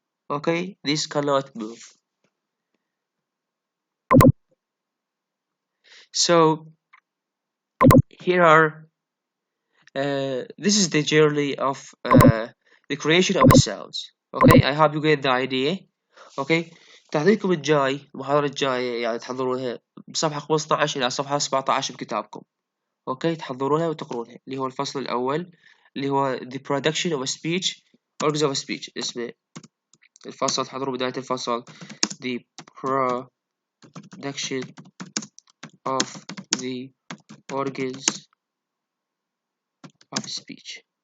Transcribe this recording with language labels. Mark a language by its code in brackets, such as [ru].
[en] Okay, this cannot move. So here are this is the journey of the creation of the cells. Okay, I hope you get the idea. [ar] Okay, تحضيركم الجاي المحاضرة الجاية يعني تحضرونها بصفحة 15 إلى صفحة 17 بكتابكم. اوكي، تحضرونها وتقرونها اللي هو الفصل الأول اللي هو [en] the production of a speech [ar] organs of a speech. اسمه الفصل، تحضروا بداية الفصل [en] the production of the organs of speech.